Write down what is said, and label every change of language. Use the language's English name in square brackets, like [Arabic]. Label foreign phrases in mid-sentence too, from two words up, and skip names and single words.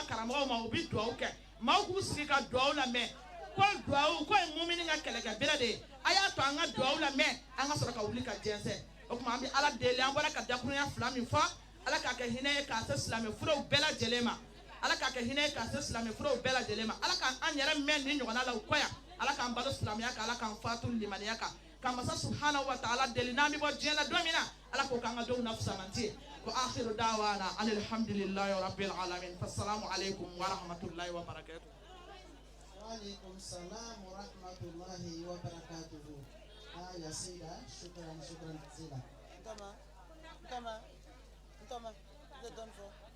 [Bambara] karamɔgɔw ma u bɛ duwawu kɛ maaw k'u sigi ka duwawu lamɛn ko duwawu ko ye mumini ka kɛlɛkɛbere de ye a y'a to an ka duwawu lamɛn an ka sɔrɔ ka wuli ka jɛnsɛn o tuma an bɛ ala deli an bɔra ka dakurunya fila min fɔ ala k'a kɛ hinɛ ye k'a se silamɛ furaw bɛɛ lajɛlen ma ala k'a kɛ hinɛ ye k'a se silamɛ furaw bɛɛ lajɛlen ma ala k'an yɛrɛ mɛn nin ɲɔgɔnna la u kɔ yan ala k'an balo silamɛya kan ala k'an fatu limaniya kan ka masa [Arabic] سبحانه وتعالى [Bambara] deli n'an bɛ bɔ diɲɛ la don min na ala k'o k'an ka denw na fusamanti ye ko [Arabic] آخر دعوانا الحمد لله رب العالمين فالسلام عليكم ورحمة الله وبركاته. وعليكم السلام ورحمة الله وبركاته. يا سيدة شكرا جزيلا. انتما ده دون فو.